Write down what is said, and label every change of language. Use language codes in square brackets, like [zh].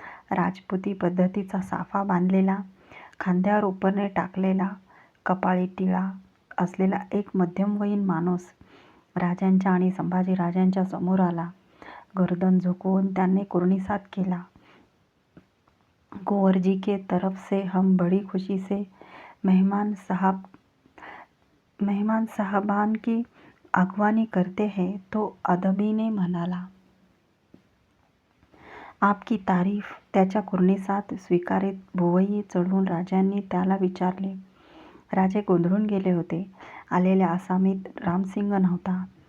[mr] राजपुती पद्धतीचा साफा बांधलेला, खांद्यावर उपरणे टाकलेला, कपाळी टिळा असलेला एक मध्यमवयीन माणूस राजांच्या आणि संभाजीराजांच्या समोर आला. गर्दन झुकवून त्याने कुर्णिसाद केला. [hi] कुंवरजी के तरफ से हम बड़ी खुशी से मेहमान साहबान की अगवानी करते हैं, तो अदबीने म्हणाला. आपकी तारीफ. [mr] त्याच्या कुर्णिसाद स्वीकारीत भुवई चढवून राजांनी त्याला विचारले. राजे गोंधळून गेले होते. आलेल्या आसामीत रामसिंग नव्हता.